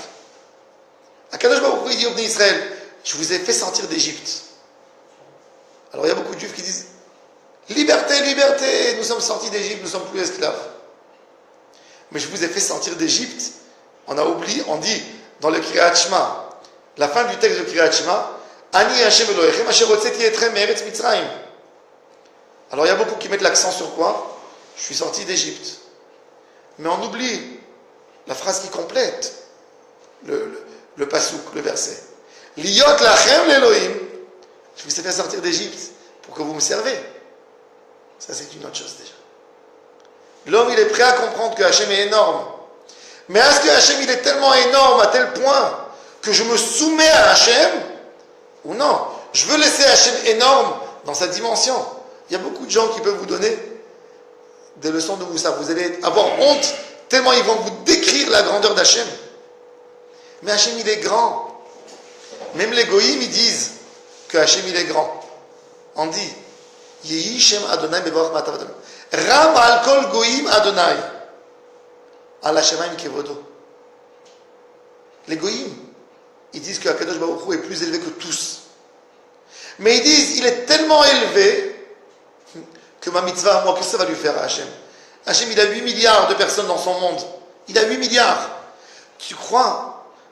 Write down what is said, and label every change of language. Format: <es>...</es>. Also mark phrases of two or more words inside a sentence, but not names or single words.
<fr>Akadosh Baruch Hu dit au Bnei Israël, je vous ai fait sortir d'Égypte. Alors il y a beaucoup de juifs qui disent, liberté, liberté, nous sommes sortis d'Égypte, nous ne sommes plus esclaves. Mais je vous ai fait sortir d'Égypte. On a oublié, on dit dans le Kriyat Shema, la fin du texte de Kriyat Shema,</fr> <he>אני השם אלהיכם אשר הוצאתי אתכם מארץ מצרים.</he> <fr>Alors il y a beaucoup qui mettent l'accent sur quoi? Je suis sorti d'Égypte. Mais on oublie la phrase qui complète le pasouk, le verset.</fr> <he>להיות לכם לאלהים.</he> <fr>Je vous ai fait sortir d'Égypte pour que vous me servez. Ça c'est une autre chose déjà. L'homme il est prêt à comprendre que Hachem est énorme. Mais est-ce que Hachem il est tellement énorme à tel point que je me soumets à Hachem? Ou non? Je veux laisser Hachem énorme dans sa dimension. Il y a beaucoup de gens qui peuvent vous donner des leçons de Moussa. Vous allez avoir honte tellement ils vont vous décrire la grandeur d'Hachem. Mais Hachem il est grand. Même les goïms ils disent que Hachem il est grand. On dit</fr> <he>יהי שם אדני מבורך מעתה אדני. רם על כל גוים אדני. על השמים כבודו.</he> <fr>Les goïms ils disent que Akadosh Baruch Hu est plus élevé que tous. Mais ils disent il est tellement élevé que ma mitzvah à moi, qu'est-ce que ça va lui faire à Hachem? Hachem, il a 8 milliards de personnes dans son monde. Il a 8 milliards.</fr>